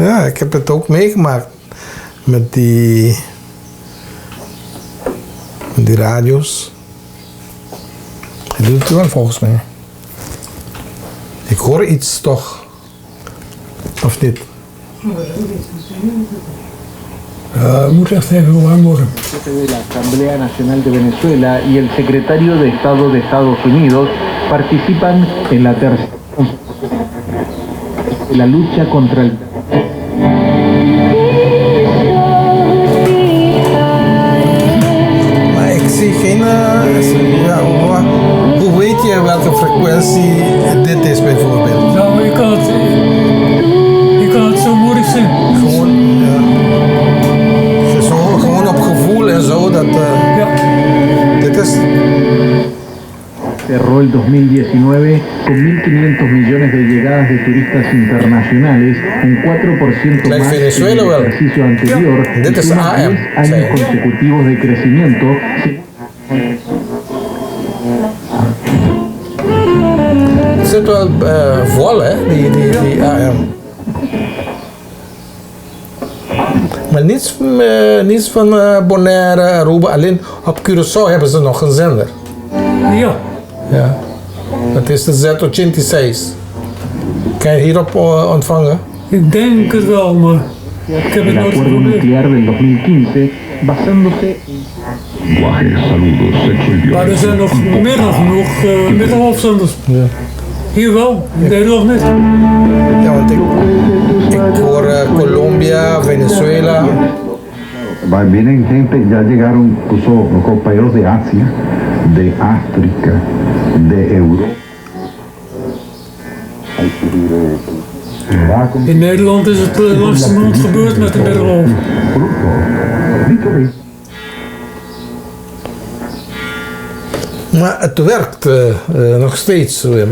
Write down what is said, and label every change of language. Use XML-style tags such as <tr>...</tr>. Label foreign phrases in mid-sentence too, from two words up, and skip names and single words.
<nl>Ja, ik heb het ook meegemaakt met die radio's. Hij doet het wel volgens mij. Ik hoor iets toch? Of niet? Moet echt even warm worden.</nl> <es>De la Asamblea Nacional de Venezuela y el secretario de Estado de Estados Unidos participan en la tercera de la lucha contra el</es> <nl>Maar ik zie geen... hoe weet je welke frequentie dit is bijvoorbeeld? Nou, je kan het zo moeilijk zien. Gewoon, ja. Gewoon op gevoel en zo. Dat, Ja. dit is...</nl> <es>cerró el 2019 con 1.500 millones de llegadas de turistas internacionales, un 4% Like más que en Venezuela, el</es> <nl>wel.</nl> <es>ejercicio anterior,</es> <nl>Dit</nl> <es>y</es> <nl>is</nl> <es>suma</es> <nl>AM,</nl> <es>10 años sí. consecutivos de crecimiento.</es> <nl>Het zit wel vol, hè, die AM. Maar niets van Bonaire, Aruba. Alleen op Curaçao hebben ze nog een zender. Ja. Ja. Dat is de Z86. Kan je hierop ontvangen? Ik denk het wel, maar ik heb het</nl> <es>El</es> <nl>nooit</nl> <es>acuerdo</es> <nl>geprobeerd.</nl> <es>nuclear del 2015, basándose</es> <nl>Maar er zijn nog meer dan genoeg middelhoofdzenders. Ja. Hier wel, in Nederland niet. Ja, want ik hoor Colombia, Venezuela.</nl> <es>Vienen gente, ya llegaron incluso compañeros de Asia, de África, de Europa.</es> <nl>In Nederland is het langzamerhand gebeurd met de middelhoofd. Maar het werkt nog steeds, Wim.</nl>